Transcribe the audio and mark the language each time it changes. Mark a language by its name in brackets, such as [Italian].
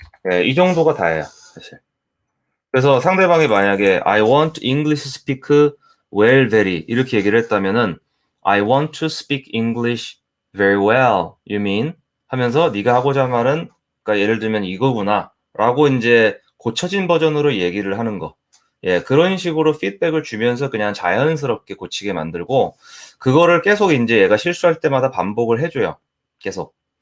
[Korean] 예, 이 정도가 다예요, 사실. 그래서 상대방이 만약에 [English] I want English speak well very [Korean] 이렇게 얘기를 했다면은 [English] I want to speak English very well. You mean? [Korean] 하면서 네가 하고자 하는 말은 그러니까 예를 들면 이거구나라고 이제 고쳐진 버전으로 얘기를 하는 거. 예, 그런 식으로 피드백을 주면서 그냥 자연스럽게 고치게 만들고 그거를 계속 이제 얘가 실수할 때마다 반복을 해줘요. 계속.